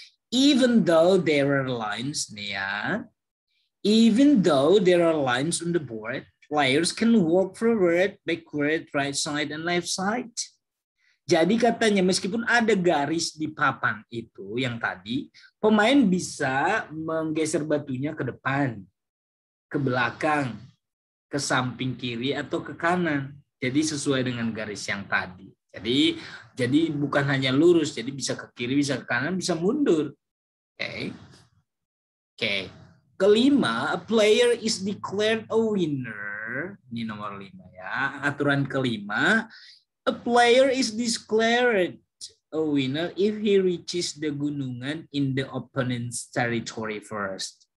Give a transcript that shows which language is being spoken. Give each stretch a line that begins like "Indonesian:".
English: Even though there are lines nih ya, even though there are lines on the board, players can walk forward, backward, right side, and left side.
Indonesian: Jadi katanya meskipun ada garis di papan itu yang tadi, pemain bisa menggeser batunya ke depan, ke belakang, ke samping kiri atau ke kanan. Jadi sesuai dengan garis yang tadi. Jadi bukan hanya lurus, jadi bisa ke kiri, bisa ke kanan, bisa mundur. Oke. Oke.
English: Kelima, a player is declared a winner.
Indonesian: Ini nomor 5 ya. Aturan kelima,
English: a player is declared a winner if he reaches the gunungan in the opponent's territory first.